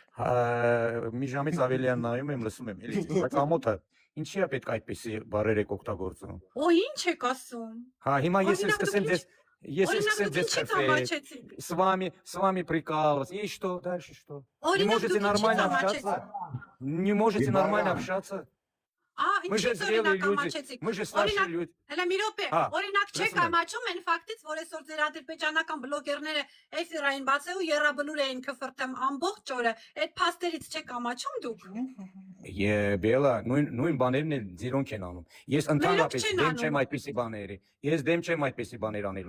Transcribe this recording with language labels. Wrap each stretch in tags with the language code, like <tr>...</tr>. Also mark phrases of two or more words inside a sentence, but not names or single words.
<hy>մի ժամից ավելի են նայում եմ, լսում եմ, էլի, բայց ամոթը, ինչի է պետք այդպեսի բառեր եք օգտագործում։ Օ, ինչ եք ասում։ Հա, հիմա ես սկսեմ ձեզ</hy> <ru>с вами прикалываться. И что, дальше что? Не можете нормально общаться? Не можете нормально общаться? Мы же зрелые люди, мы же старшие люди.</ru> <hy>Հələ մի րոպե, օրինակ չեք ամաչում այն ֆակտից, որ այսօր ձեր ադրբեջանական բլոգերները էֆիրային բացել ու երրաբլուր էին քֆրտում ամբողջ օրը, այդ փաստերից չեք ամաչում դուք։ Բելա, նույն բաներն էլ ձերոնք են անում։ Ես ընդհանրապես դեմ չեմ այդպիսի բաների։ Ես դեմ չեմ այդպիսի բաներ անելու։</hy>